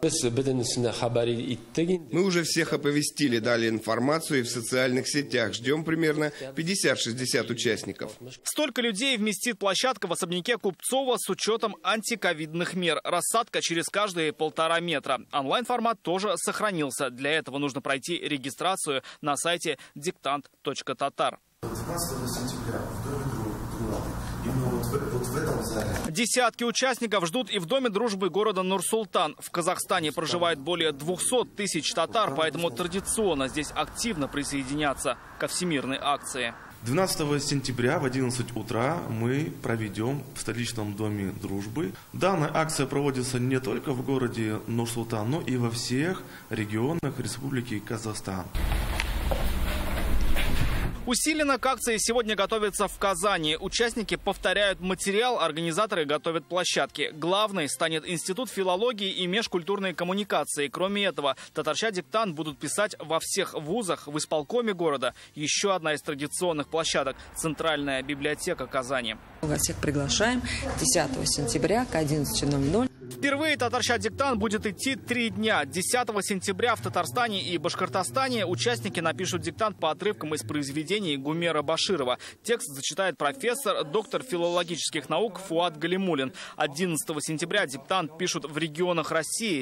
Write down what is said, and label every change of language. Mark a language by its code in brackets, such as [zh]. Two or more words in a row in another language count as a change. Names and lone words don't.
[ru] Мы уже всех оповестили, дали информацию и в социальных сетях. Ждем примерно 50-60 участников. Столько людей вместит площадка в особняке Купцова с учетом антиковидных мер. Рассадка через каждые 1,5 метра. Онлайн-формат тоже сохранился. Для этого нужно пройти регистрацию на сайте диктант.татар. 12 сентября в доме Друлаты. Именно вот в этом зале. Десятки участников ждут и в Доме дружбы города Нур-Султан. В Казахстане проживает более 200 тысяч татар, поэтому традиционно здесь активно присоединятся ко всемирной акции. 12 сентября в 11 утра мы проведем в столичном Доме дружбы. Данная акция проводится не только в городе Нур-Султан, но и во всех регионах Республики Казахстан. Усиленно к акции сегодня готовятся в Казани. Участники повторяют материал, организаторы готовят площадки. Главной станет Институт филологии и межкультурной коммуникации. Кроме этого, татарча-диктант будут писать во всех вузах, в исполкоме города. Еще одна из традиционных площадок – Центральная библиотека Казани. Вас всех приглашаем 10 сентября к 11:00. Впервые татарча-диктант будет идти 3 дня. 10 сентября в Татарстане и Башкортостане участники напишут диктант по отрывкам из произведений Гумера Баширова. Текст зачитает профессор, доктор филологических наук Фуад Галимуллин. 11 сентября диктант пишут в регионах России.